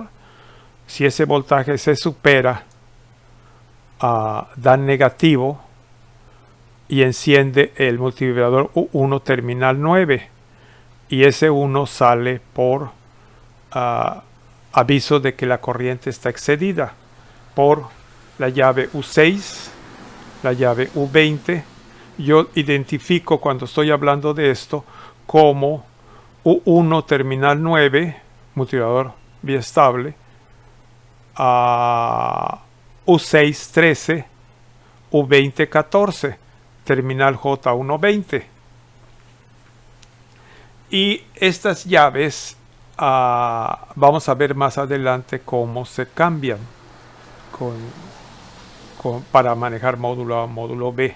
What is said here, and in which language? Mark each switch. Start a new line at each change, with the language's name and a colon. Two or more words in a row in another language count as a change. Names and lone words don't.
Spanish: Si ese voltaje se supera, da negativo y enciende el multivibrador U1 terminal 9, y ese 1 sale por aviso de que la corriente está excedida por la llave U6, la llave U20. Yo identifico cuando estoy hablando de esto como U1 terminal 9, multivibrador biestable, a U6 13, U20 14, terminal J1 y estas llaves vamos a ver más adelante cómo se cambian para manejar módulo A, módulo B.